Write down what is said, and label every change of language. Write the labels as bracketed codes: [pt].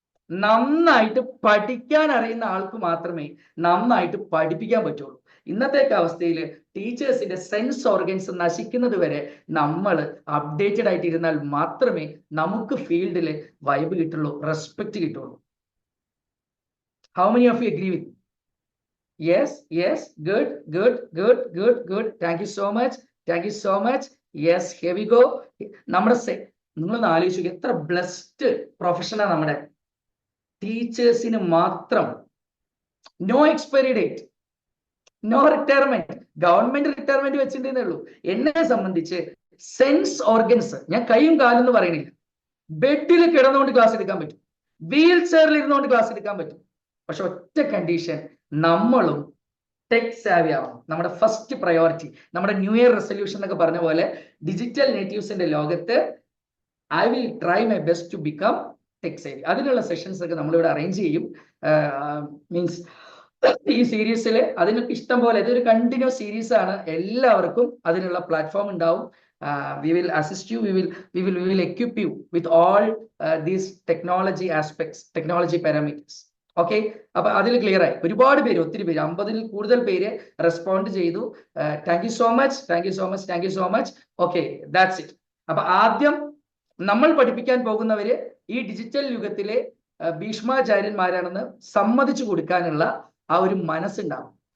[ml] നന്നായിട്ട് പഠിക്കാൻ അറിയുന്ന ആൾക്ക് മാത്രമേ നന്നായിട്ട് പഠിപ്പിക്കാൻ പറ്റുള്ളൂ. ഇന്നത്തെ അവസ്ഥയിൽ ടീച്ചേഴ്സിന്റെ സെൻസ് ഓർഗൻസ് നശിക്കുന്നത് വരെ നമ്മൾ അപ്ഡേറ്റഡ് ആയിട്ടിരുന്നാൽ മാത്രമേ നമുക്ക് ഫീൽഡിൽ വൈബ് കിട്ടുള്ളൂ, റെസ്പെക്ട് കിട്ടുള്ളൂ. [en] How many of you agree with me? Yes, yes, good, good, good, good, good. Thank you so much. Thank you so much. Yes, here we go. [ml] നമ്മുടെ നിങ്ങളൊന്ന് ആലോചിച്ചു, എത്ര ബ്ലെസ്ഡ് പ്രൊഫഷനാണ് നമ്മുടെ ടീച്ചേഴ്സിന് മാത്രം. [en] No expiry date, no retirement. [ml] Government retirement വെച്ചിട്ടേ ഉള്ളൂ. എന്നെ സംബന്ധിച്ച് സെൻസ് ഓർഗൻസ്, ഞാൻ കൈയും കാലും എന്ന് പറയണില്ല, ബെഡിൽ കിടന്നുകൊണ്ട് ക്ലാസ് എടുക്കാൻ പറ്റും, വീൽ ചെയറിൽ ഇരുന്നുകൊണ്ട് ക്ലാസ് എടുക്കാൻ പറ്റും. പക്ഷെ ഒറ്റ കണ്ടീഷൻ, നമ്മളും ടെക് സാവി ആവണം. നമ്മുടെ ഫസ്റ്റ് പ്രയോറിറ്റി, നമ്മുടെ ന്യൂ ഇയർ റെസൊല്യൂഷൻ എന്നൊക്കെ പറഞ്ഞ പോലെ ഡിജിറ്റൽ നേറ്റീവ്സിന്റെ ലോകത്ത് [en] I will try my best to become tech savvy. [ml] അതിനുള്ള സെഷൻസ് ഒക്കെ നമ്മളിവിടെ അറേഞ്ച് ചെയ്യും. മീൻസ് ഈ സീരീസിൽ അതിനൊക്കെ ഇഷ്ടം പോലെ, ഇതൊരു കണ്ടിന്യൂസ് സീരീസ് ആണ്. എല്ലാവർക്കും അതിനുള്ള പ്ലാറ്റ്ഫോം ഉണ്ടാവും. [en] We will assist you, we will equip you with all these technology aspects, technology parameters. [ml] Okay, അപ്പൊ അതിൽ ക്ലിയർ ആയി. ഒരുപാട് പേര്, ഒത്തിരി പേര്, 50-ൽ കൂടുതൽ പേര് റെസ്പോണ്ട് ചെയ്തു. [en] Thank you so much, thank you so much, thank you so much. Okay, that's it. [ml] അപ്പൊ ആദ്യം നമ്മൾ പഠിപ്പിക്കാൻ പോകുന്നവര് ഈ ഡിജിറ്റൽ യുഗത്തിലെ ഭീഷ്മാചാര്യന്മാരാണെന്ന് സമ്മതിച്ചു കൊടുക്കാനുള്ള ആ ഒരു മനസ്സുണ്ടാവും.